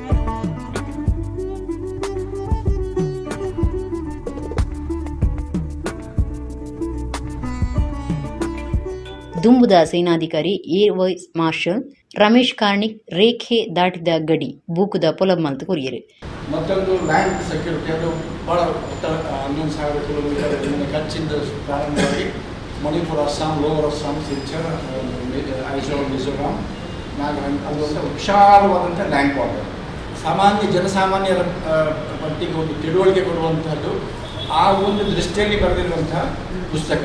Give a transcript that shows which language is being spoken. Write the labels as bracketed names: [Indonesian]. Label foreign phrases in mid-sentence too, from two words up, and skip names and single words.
[Tulu] ದುಂಬುದ ಸೇನಾಧಿಕಾರಿ ಏರ್ ವೈಸ್ ಮಾರ್ಷಲ್ ರಮೇಶ್ ಕಾರ್ಣಿಕ್ ರೇಖೆ ದಾಟಿದ ಗಡಿ ಬೂಕುದ ಪೊಲಬ್ ಮಲ್ತು ಕೊರಿಯರು. [Kannada] ಮತ್ತೊಂದು [English] land security [Kannada] ಅದು ಭಾಳ 11,000 ಕಿಲೋಮೀಟರ್ ಕಚ್ಚಿಂದ ಪ್ರಾರಂಭವಾಗಿ ಮಣಿಪುರ, ಅಸ್ಸಾಂ, ಲೋವರ್ ಅಸ್ಸಾಂ, ಸಿಲ್ಚರ್, ಐಜೋಲ್, ಮಿಜೋರಾಂ, ನಾಗಾಲ್ಯಾಂಡ್ ಅದೊಂದು ವಿಶಾಲವಾದಂಥ [English] land border. [Kannada] ಜನಸಾಮಾನ್ಯರ ಪಟ್ಟಿಗೆ ಒಂದು ತಿಳುವಳಿಕೆ ಕೊಡುವಂಥದ್ದು ಆ ಒಂದು ದೃಷ್ಟಿಯಲ್ಲಿ ಬರೆದಿರುವಂತಹ ಪುಸ್ತಕ.